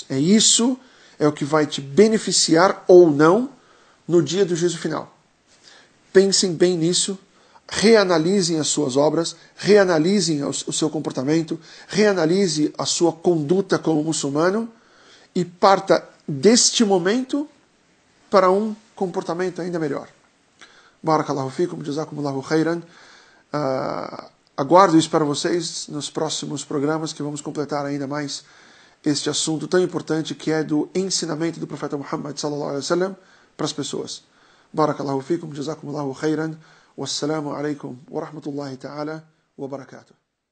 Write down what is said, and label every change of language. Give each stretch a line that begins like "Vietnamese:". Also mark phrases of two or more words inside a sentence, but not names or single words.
Portuguese: Isso é o que vai te beneficiar ou não no dia do juízo final. Pensem bem nisso, reanalisem as suas obras, reanalisem o seu comportamento, reanalise a sua conduta como muçulmano e parta deste momento para um comportamento ainda melhor.
Arabic: بارك الله فيكم جزاكم الله خيرا.
Portuguese: Aguardo e espero vocês nos próximos programas, que vamos completar ainda mais este assunto tão importante que é do ensinamento do profeta Muhammad
Arabic: صلى الله عليه وسلم
Portuguese: para as pessoas.
Arabic: بارك الله فيكم جزاكم الله خيرا والسلام عليكم ورحمة الله تعالى وبركاته.